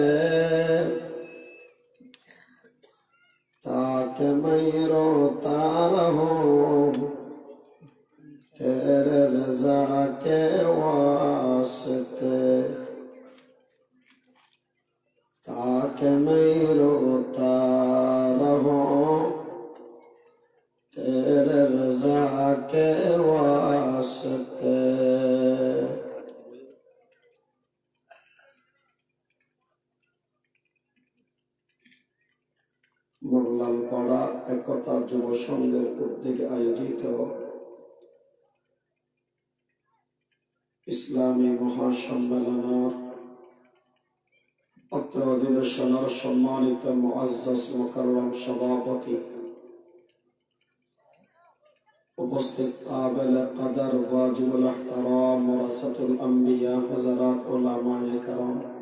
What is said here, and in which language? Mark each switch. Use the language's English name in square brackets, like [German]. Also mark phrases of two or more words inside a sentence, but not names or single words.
[Urdu] تاکہ میں روتا رہوں تیرے رضا کے واسطے تاکہ میں روتا رہوں تیرے رضا کے واسطے [Bangla] মোল্লালপাড়া একতা যুব সংঘের উদ্যোগে আয়োজিত ইসলামী মহাসম্মেলনের অত্র অধিবেশনের সম্মানিত মুআজ্জাজ মুকাররম সভাপতি উপস্থিত [Urdu] قابل قدر واجب الاحترام [Arabic] ورثة الأنبياء [Bangla] হযরত [Urdu] علمائے کرام